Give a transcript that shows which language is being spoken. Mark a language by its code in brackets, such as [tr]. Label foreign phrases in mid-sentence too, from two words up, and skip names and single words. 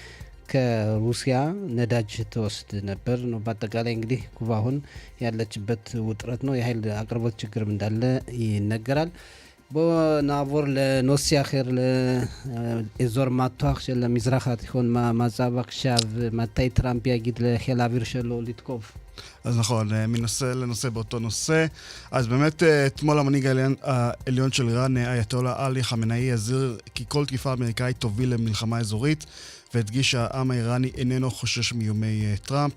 [am] ከሩሲያ ነዳጅ ተወስድ ነበር ነው በአጠቃላይ እንግዲህ ኩባ አሁን ያለችበት ውጥረት ነው የኃይል አቅርቦት ችግርም እንዳለ ይነገራል [he] בנעבור לנושא אחר, לאזור מתוח של המזרח התיכון, מה מצב עכשיו, מתי טראמפ יגיד לחיל האוויר שלו לתקוף? אז נכון, מנושא לנושא באותו נושא. אז באמת, אתמול המנהיג העליון של איראן, אייתולה עלי חמינאי, הזהיר כי כל תקיפה אמריקאית תוביל למלחמה אזורית, והדגיש שהעם האיראני איננו חושש מאיומי טראמפ.